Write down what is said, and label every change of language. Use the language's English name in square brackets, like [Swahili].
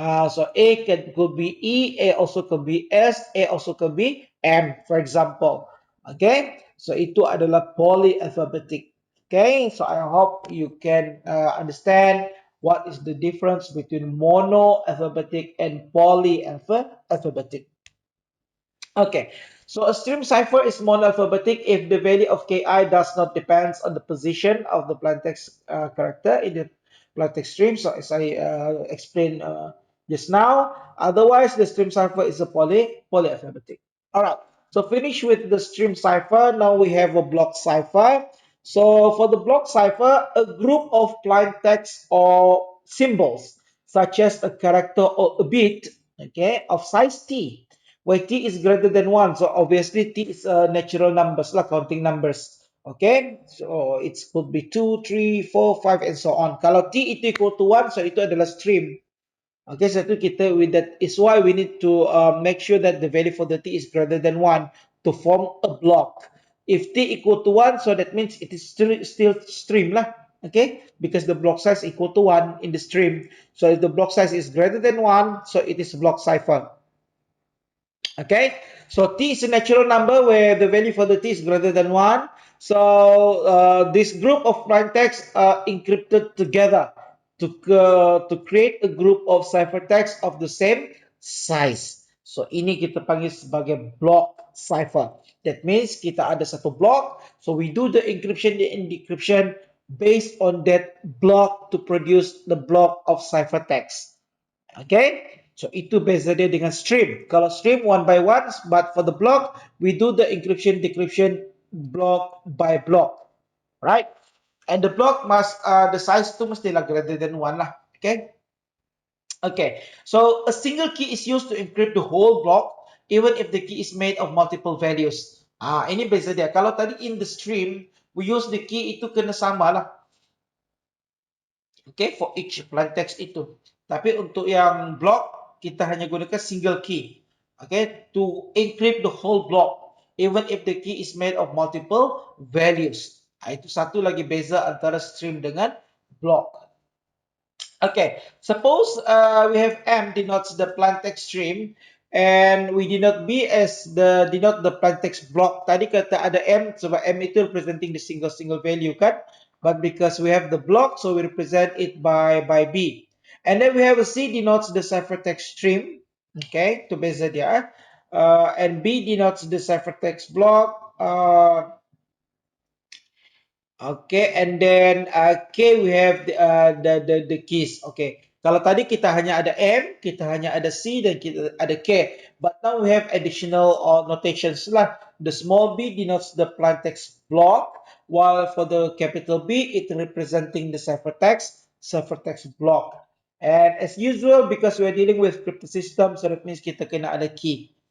[English] So could be E, A also could be S, A also could be M, for example. [Malay] Okay, so itu adalah polyalphabetic. [English] Okay, so I hope you can understand what is the difference between monoalphabetic and polyalphabetic. Okay, so a stream cipher is monoalphabetic if the value of ki does not depend on the position of the plaintext character in the plaintext stream. So as I explained just now, otherwise the stream cipher is a polyalphabetic. All right, so finish with the stream cipher. Now we have a block cipher. So for the block cipher, a group of plain text or symbols, such as a character or a bit, okay, of size t, where t is greater than 1. So obviously t is natural numbers, like counting numbers. Okay, so it could be 2, 3, 4, 5, and so on. [Malay] Kalau T itu [English] equal to 1, so [Malay] itu adalah stream. [English] Okay, so [Malay] itu kita [English] with that is why we need to make sure that the value for the T is greater than 1 to form a block. If T equal to 1, so that means it is still stream lah. Okay, because the block size equal to 1 in the stream. So if the block size is greater than 1, so it is block cipher. Okay, so T is a natural number where the value for the T is greater than 1. So this group of plaintext are encrypted together to create a group of ciphertext of the same size. [Malay] So ini kita panggil sebagai block cipher. [English] That means [Malay] kita ada satu block, [English] so we do the encryption and decryption based on that block to produce the block of ciphertext. [Malay] Okay, so itu beza dia dengan stream. Kalau [English] stream one by one, but for the block, we do the encryption decryption block by block, right? And the block must, the size [Malay] tu mestilah [English] greater than one lah. Okay, okay. So a single key is used to encrypt the whole block, even if the key is made of multiple values. [Malay] Ini beza dia. Kalau tadi [English] in the stream, we use the key [Malay] itu kena sama lah. Okay, [English] for each plaintext [Malay] itu. Tapi untuk yang block, kita hanya gunakan single key. [English] Okay, to encrypt the whole block, even if the key is made of multiple values. [Malay] Itu satu lagi beza antara stream dengan block. [English] Okay, suppose we have M denotes the plaintext stream and we denote B as denote the plaintext block. [Malay] Tadi kata ada M sebab M itu [English] representing the single value [Malay] kan? [English] But because we have the block, so we represent it by B. And then we have a C denotes the ciphertext stream. Okay, [Malay] to beza dia. [English] And B denotes the ciphertext block. Okay, and then K we have the keys. [Malay] Okay, kalau tadi kita hanya ada M, kita hanya ada C dan kita ada K. [English] But now we have additional notations lah. The small b denotes the plaintext block, while for the capital B it representing the ciphertext block. And as usual, because we're dealing with crypto system, so that means [Malay] kita kena ada [English] key.